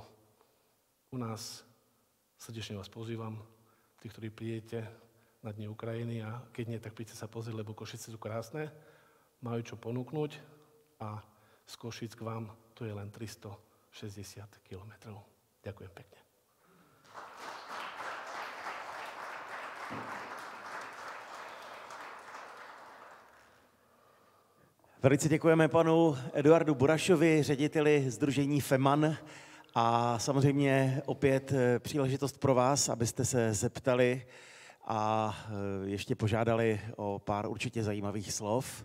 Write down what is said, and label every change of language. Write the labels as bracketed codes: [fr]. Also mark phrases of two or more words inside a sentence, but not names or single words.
[sk] U nás srdečne vás pozývam, tí, ktorí prídete na Dni Ukrajiny a keď nie, tak príďte sa pozrieť, lebo Košice sú krásne, majú čo ponúknuť a z Košic k vám to je len 360 kilometrov. Ďakujem pekne. [cs] Velice děkujeme panu Eduardu Burašovi, řediteli sdružení FEMAN. A samozřejmě opět příležitost pro vás, abyste se zeptali a ještě požádali o pár určitě zajímavých slov.